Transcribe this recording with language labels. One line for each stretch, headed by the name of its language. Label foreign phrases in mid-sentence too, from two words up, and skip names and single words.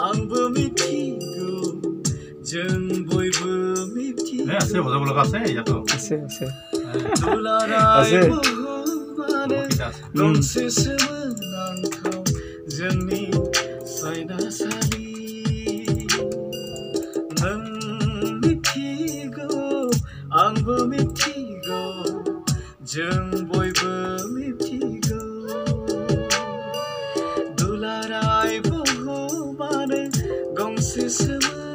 Bodo: आंबो मिथिगौ जों बयबो मिथिगौ
Assamese: আছে বজাবলৈ আছে ইয়াতো আছে আছে
Bodo: गंसे सोमोनांथाव जोंनि सायनासालि नों मिथिगौ आंबो मिथिगौ जों बयबो मिथिगौ दुलाराय बुहुमानो गंसे